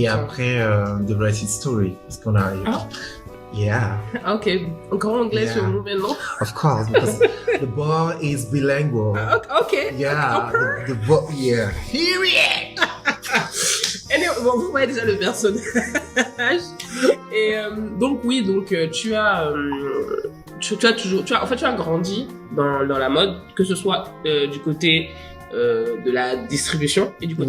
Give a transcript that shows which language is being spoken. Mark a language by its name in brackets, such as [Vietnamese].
[French] Et après, [English] the rest is story, [French] parce qu'on arrive. Yeah, Ok, encore anglais Yeah. sur nous maintenant. [English] of course, because the boy is bilingual. Ok. Yeah, the boy, yeah. Period. [French] Anyway, bon, vous voyez déjà le personnage. Et donc oui, donc tu as toujours, en fait, tu as grandi dans la mode, que ce soit du côté de la distribution et du côté